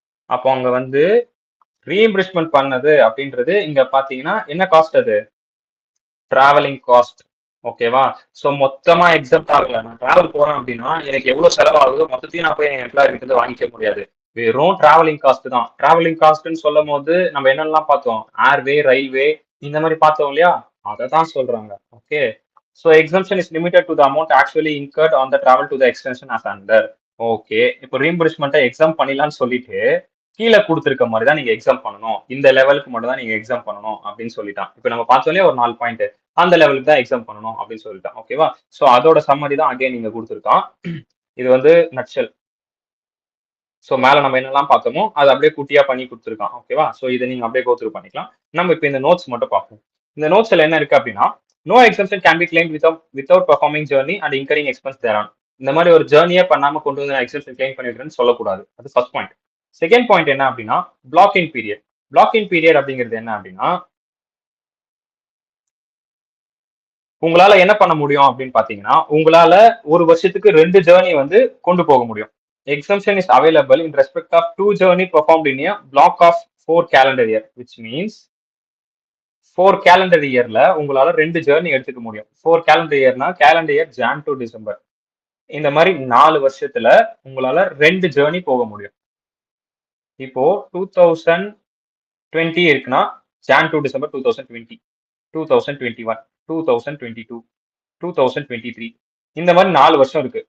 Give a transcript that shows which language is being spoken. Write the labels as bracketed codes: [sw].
[ta] அப்போ அங்க வந்து ரீஎம்பர்ஸ்மெண்ட் பண்ணது அப்படின்றது இங்க பாத்தீங்கன்னா என்ன காஸ்ட், அது டிராவலிங் காஸ்ட். ஓகேவா, சோ மொத்தமா எக்ஸப்ட் ஆகல. நான் டிராவல் போறேன் அப்படின்னா எனக்கு எவ்வளவு செலவாகுதோ மொத்தத்தையும் நான் போய் என் எம்ப்ளாயர் கிட்ட வாங்கிக்க முடியாது. வெறும் டிராவலிங் காஸ்ட் தான். டிராவலிங் காஸ்ட்னு சொல்லும் போது நம்ம என்னெல்லாம் பார்த்தோம், ஏர்வே, ரயில்வே, இந்த மாதிரி பார்த்தோம் இல்லையா, அதை தான் சொல்றாங்க. [en] Okay, so exemption is limited to the amount actually incurred on the travel to the extension as under. [ta] Okay, இப்போ ரீஎம்பர்ஸ்மெண்ட்டை எக்ஸாம் பண்ணிடலாம்னு சொல்லிட்டு கீழே கொடுத்துருக்க மாதிரி தான் நீங்க எக்ஸாம் பண்ணணும், இந்த லெவலுக்கு மட்டும் தான் நீங்க எக்ஸாம் பண்ணணும் அப்படின்னு சொல்லிட்டான். இப்போ நம்ம பார்த்தோம்லையே ஒரு 4 பாயிண்ட், அந்த லெவலுக்கு தான் எக்ஸாம் பண்ணணும் அப்படின்னு சொல்லிட்டான். ஓகேவா, ஸோ அதோட சம்மரி தான் அகைன் நீங்க கொடுத்துருக்கான். இது வந்து நட்சல். ஸோ மேல நம்ம என்னெல்லாம் பார்த்தோமோ அதை அப்படியே குட்டியா பண்ணி கொடுத்துருக்கான். ஓகேவா, ஸோ இதை நீங்க அப்படியே கோத்ரூ பண்ணிக்கலாம். நம்ம இப்போ இந்த நோட்ஸ் மட்டும் பார்ப்போம். இந்த நோட்ஸ்ல என்ன இருக்கு அப்படின்னா, [en] No exemption can be claim without performing journey and incurring expense thereon. [ta] இந்த மாதிரி ஒரு ஜேர்னியே பண்ணாம கொண்டு வந்து நான் எக்ஸம்ஷன் கிளைம் பண்ணிருக்கேன்னு சொல்லக்கூடாது. அது ஃபர்ஸ்ட் பாயிண்ட். செகண்ட் பாயிண்ட் என்ன அப்படின்னா, பிளாக் இன் பீரியட். பிளாக் இன் பீரியட் அப்படிங்கிறது என்ன அப்படின்னா, உங்களால என்ன பண்ண முடியும் அப்படின்னு பாத்தீங்கன்னா, உங்களால ஒரு வருஷத்துக்கு 2 ஜேர்னி வந்து கொண்டு போக முடியும். [en] Exemption is available in respect of 2 journey performed in a block of [ta] 4 calendar year, which means 4 calendar yearல உங்களால 2 ஜேர்னி எடுத்துக்க முடியும். [en] 4 calendar yearனா calendar year Jan to December. [ta] இந்த மாதிரி 4 வருஷத்துல உங்களால 2 ஜேர்னி போக முடியும். இப்போ 2020 இருக்குன்னா Jan to December 2020, 2021, 2022, 2023, இந்த மாதிரி 4 வருஷம் இருக்கு.